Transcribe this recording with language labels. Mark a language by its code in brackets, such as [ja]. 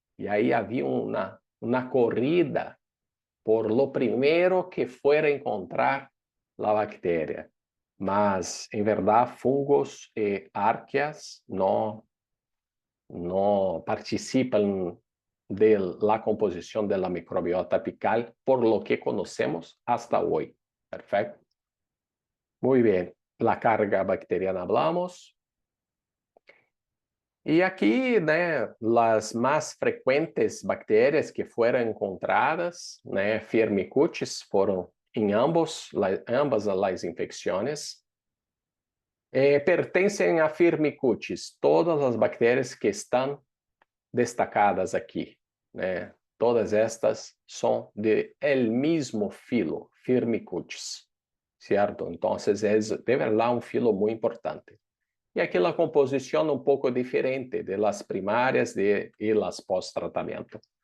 [pt] E aí havia uma corrida por lo primeiro [es] que fuera [pt] encontrar a bactéria. Mas, em verdade, fungos e arqueas não participam [es] de la composición de la microbiota apical por lo que conocemos hasta hoy. Perfecto. Muy bien. La carga bacteriana hablamos. Y aquí, las más frecuentes bacterias que fueron encontradas, Firmicutes, fueron en ambas las infecciones. [pt] Pertencem a Firmicutes todas as bactérias que estão destacadas aqui, né? Todas estas são [es] de el mismo filo, [pt] Firmicutes, certo? Então, de verdade, um filo muito importante. E aqui a composição um pouco diferente [es] de las [pt] primárias e las pós-tratamento.